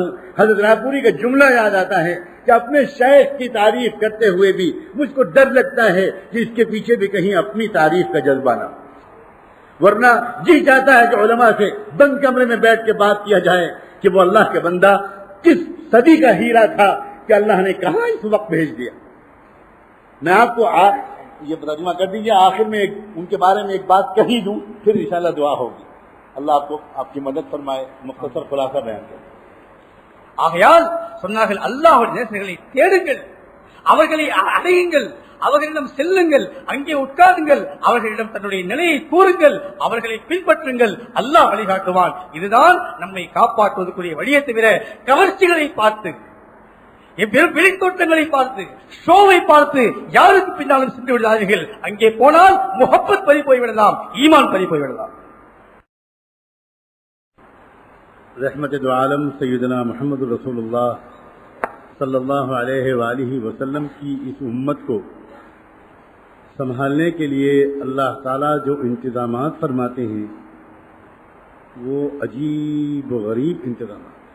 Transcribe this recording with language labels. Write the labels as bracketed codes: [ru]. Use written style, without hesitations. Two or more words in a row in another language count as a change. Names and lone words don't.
[ur] حضرت راپوری کا جملہ یاد آتا ہے کہ اپنے شیخ کی تعریف کرتے ہوئے بھی مجھ کو ڈر لگتا ہے کہ اس کے پیچھے بھی کہیں اپنی تعریف کا جذبہ نہ، ورنہ جی چاہتا ہے کہ علماء سے بند کمرے میں بیٹھ کے بات کیا جائے کہ وہ اللہ کے بندہ کس صدی کا ہیرا تھا کہ اللہ نے کہاں اس وقت بھیج دیا. میں آپ کو یہ ترجمہ کر دیجیے، آخر میں ان کے بارے میں ایک بات کہی دوں، پھر انشاءاللہ دعا ہوگی. اللہ آپ کو آپ کی مدد فرمائے. مختصر خلاصہ بیان کریں. [ta] ஆகையால் சொன்னார்கள் அல்லாஹ்வுடைய நேசர்களை தேடுங்கள், அவர்களை அடையுங்கள், அவர்களிடம் செல்லுங்கள், அங்கே உட்காருங்கள், அவர்களிடம் தன்னுடைய நிலையை கூறுங்கள், அவர்களை பின்பற்றுங்கள், அல்லாஹ் வழிகாட்டுவான். இதுதான் நம்மை காப்பாற்றுவதற்குரிய வழியை தவிர கவர்ச்சிகளை பார்த்து, வெளித்தோட்டங்களை பார்த்து, ஷோவை பார்த்து யாருக்கு பின்னாலும் சென்று விடாதீர்கள். அங்கே போனால் முஹப்பத் பறி போய்விடலாம், ஈமான் பறி போய்விடலாம். [ur] رحمت دو عالم سیدنا محمد رسول اللہ [ar] صلی اللہ علیہ وآلہ وسلم [ur] کی اس امت کو سنبھالنے کے لیے اللہ تعالیٰ جو انتظامات فرماتے ہیں وہ عجیب و غریب انتظامات.